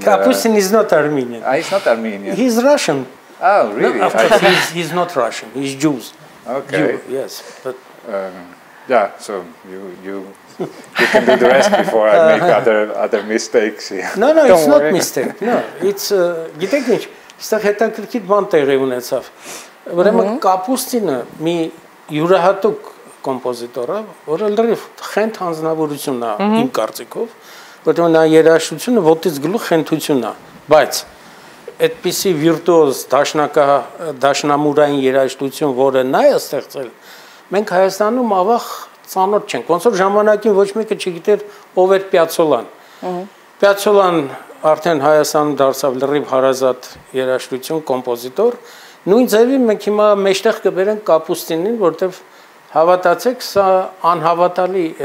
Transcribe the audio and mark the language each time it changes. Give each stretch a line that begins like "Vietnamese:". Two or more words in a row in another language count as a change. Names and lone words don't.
English: Kapustin is not Armenian. He's not Armenian. He's Russian. Oh, really? No, of course, he's not Russian. He's Jews. Okay. Jew, yes, but yeah. So you can do the rest before I make other mistakes. Yeah. No, it's not mistake. No, it's
Armenian: գիտեք ինչ, այստեղ հետաքրքիր բան տեղի ունեցավ։ Ուրեմն Կապուստինը մի յուրահատուկ կոմպոզիտոր է, որը լրիվ խենթ հանձնավորությունն է իմ կարծիքով, որտեղ նա երաժշտությունը ոտից գլուխ խենթությունն է, բայց այդպիսի վիրտուոզ դաշնամուրային երաժշտություն, որը նա է ստեղծել, մենք Հայաստանում ավաղ ծանոթ չենք, ոնց որ ժամանակին ոչ մեկը չգիտեր ով էր Պիացոլան։ Պիացոլան արդեն Հայաստանում դարձավ լրիվ հարազատ երաժշտություն, կոմպոզիտոր, նույն ձևի մենք հիմա մեջտեղ կբերենք Կապուստինին, որտեղ հավատացեք, սա անհավատալի,